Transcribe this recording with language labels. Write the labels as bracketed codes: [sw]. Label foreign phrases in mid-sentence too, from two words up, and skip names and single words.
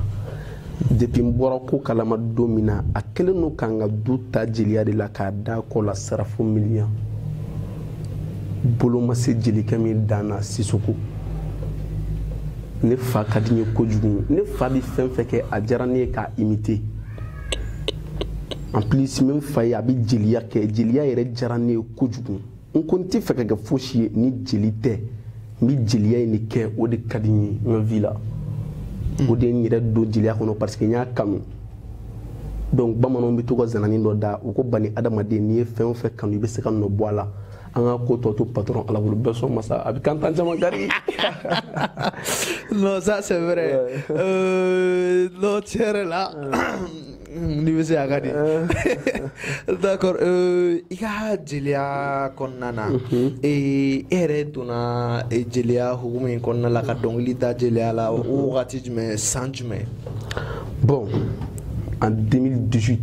[bm] Depuis n bɔra ko kalama don min na a kɛlen don k'an ka du ta jeliya de la k'a da kɔ la sarafo miliyan. Bolo ma se jelikɛ min danna Sisoko. Ne fa ka di n ye kojugu. Ne fa bɛ fɛn fɛn kɛ a diyara ne ye k'a imiter. [fr] En plus [bm] min fa ye a bɛ jeliya kɛ jeliya yɛrɛ diyara ne ye kojugu. N ko n tɛ fɛ ka kɛ fosi ye ni jeli tɛ n bɛ jeliya in de kɛ o de ka di n ye n ka vie la. O de ye n yɛrɛ don jeliya kɔnɔ [fr] parce que [bm] n y'a kanu. [fr] Donc bamananw [bm] bɛ to ka zanani dɔ da u ko bani adamaden n'i ye fɛn o fɛn kanu i bɛ se ka nɔ bɔ a la. An ka ko tɔ to patron ala bolo bɛɛ sɔn masa a bɛ kantan caman kari. [fr] Non, ça c'est vrai. Non, [bm] tiɲɛ yɛrɛ la n'i bɛ se a ka di. D'accord, i ka jeliya kɔnɔna na e yɛrɛ donna jeliya hukumu in kɔnɔna la ka dɔnkili da jeliya la o wagati jumɛn san jumɛn? [fr] Bon, en 2018.